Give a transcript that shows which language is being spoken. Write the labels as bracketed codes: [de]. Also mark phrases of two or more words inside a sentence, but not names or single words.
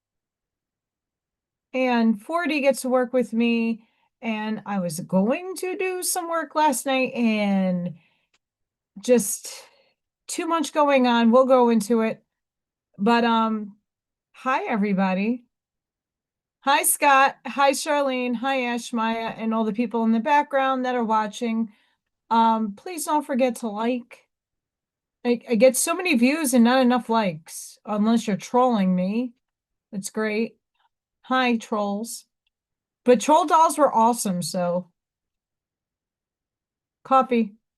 [en] And 40 gets to work with me. And I was going to do some work last night and just too much going on. We'll go into it. But hi everybody. Hi Scott. Hi Charlene. Hi Ash, Maya, and all the people in the background that are watching. Please don't forget to like. I get so many views and not enough likes, unless you're trolling me. It's great. Hi, trolls. But troll dolls were awesome, so coffee.